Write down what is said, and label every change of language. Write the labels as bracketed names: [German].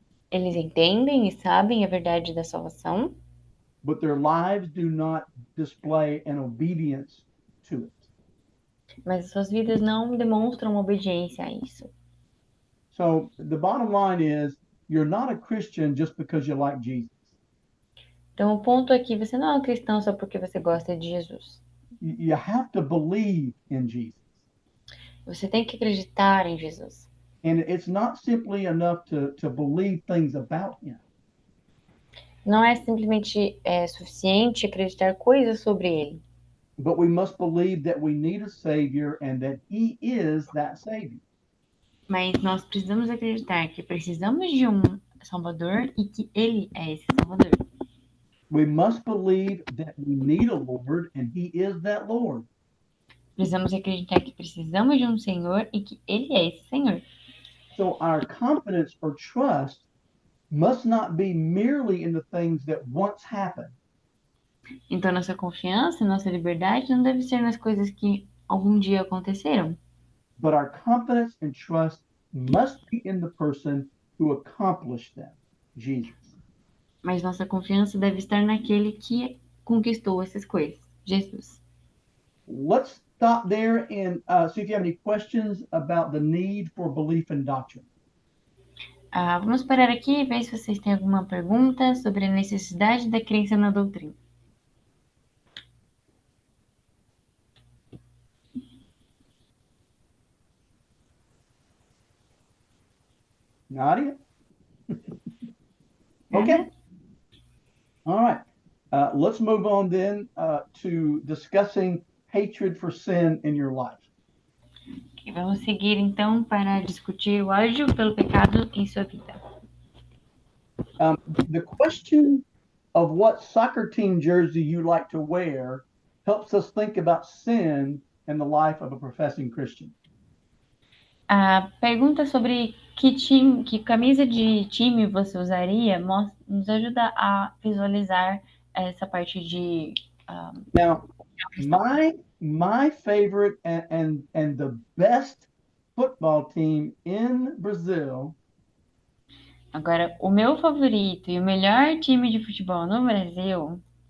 [Portuguese] Eles entendem e sabem a verdade da salvação, [English] but their lives do not display an obedience to it. [Portuguese] mas as suas vidas não demonstram obediência a isso. [English] So the bottom line is you're not a Christian just because you like Jesus. [Portuguese] Então, o ponto é que você não é um cristão só porque você gosta de Jesus. [English] You have to believe in Jesus. [Portuguese] Você tem que acreditar em Jesus. [English] And it's not simply enough to believe things about him. [Portuguese] Não é simplesmente suficiente acreditar coisas sobre ele. [English] But we must believe that we need a Savior and that he is that Savior. [Portuguese] Mas nós precisamos acreditar que precisamos de um Salvador e que ele é esse Salvador. [English] We must believe that we need a Lord and he is that Lord. [Portuguese] Precisamos acreditar que precisamos de um Senhor e que ele é esse Senhor. [English] So our confidence or trust must not be merely in the things that once happened, [Portuguese] Então, nossa confiança, nossa liberdade não deve ser nas coisas que algum dia aconteceram, [English] but our confidence and trust must be in the person who accomplished them, Jesus. [Portuguese] mas nossa confiança deve estar naquele que conquistou essas coisas, Jesus. [English] Let's stop there and see if you have any questions about the need for belief in doctrine. [Portuguese] Vamos parar aqui e ver se vocês têm alguma pergunta sobre a necessidade da crença na doutrina. Nadia? [English] Okay. All right. Let's move on then to discussing hatred for sin in your life. [Portuguese] Ok, vamos seguir então para discutir o ódio pelo pecado em sua vida. [English] The question of what soccer team jersey you like to wear helps us think about sin in the life of a professing Christian. [Portuguese] A pergunta sobre que camisa de time você usaria nos ajuda a visualizar essa parte de [English] Now, my favorite and the best football team in Brazil [Portuguese] Agora, o meu favorito e o melhor time de futebol no Brasil,